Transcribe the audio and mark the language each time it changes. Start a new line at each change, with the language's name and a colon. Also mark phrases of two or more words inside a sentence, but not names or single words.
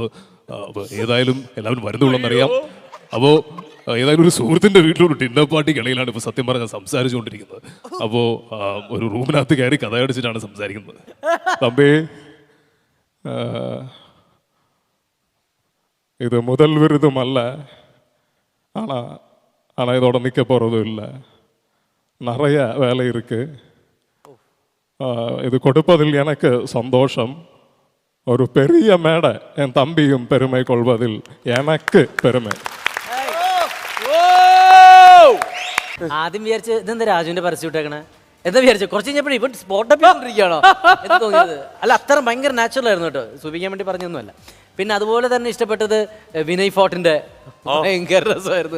Malayalam: അപ്പോൾ ഏതായാലും എല്ലാവരും വരുന്നുള്ളതെന്നറിയാം. അപ്പോൾ ഏതായാലും ഒരു സുഹൃത്തിൻ്റെ വീട്ടിലൊരു ഡിന്നർ പാർട്ടി കളിയിലാണ് ഇപ്പോൾ സത്യം പറഞ്ഞാൽ സംസാരിച്ചുകൊണ്ടിരിക്കുന്നത്. അപ്പോൾ ഒരു റൂമിനകത്ത് കയറി കഥയടിച്ചിട്ടാണ് സംസാരിക്കുന്നത്. തമ്പി, ഇത് മുതൽ വിരുദ്ധമല്ല,
Tamil: ஆனால் இதோட நிற்க போகிறதும் இல்லை. நிறைய வேலை இருக்கு. இது கொடுப்பதில் எனக்கு சந்தோஷம். ஒரு பெரிய மேடை என் தம்பியும் பெருமை கொள்வதில் எனக்கு பெருமை.
Malayalam: ആദ്യം വിചാരിച്ച് ഇതെന്താ രാജുവിന്റെ പരസ്യം ഇട്ടേക്കണേ എന്താ വിചാരിച്ചു. കുറച്ച് കഴിഞ്ഞപ്പോൾ ഇവൻ സ്പോട്ടപ്പിരിക്കുകയാണോ എന്ന് തോന്നിയത്. അല്ല, അത്ര ഭയങ്കര നാച്ചുറൽ ആയിരുന്നു കേട്ടോ. സൂചിക്കാൻ വേണ്ടി പറഞ്ഞൊന്നുമല്ല. പിന്നെ അതുപോലെ തന്നെ ഇഷ്ടപ്പെട്ടത് വിനയ് ഫോർട്ടിന്റെ ഭയങ്കര രസമായിരുന്നു.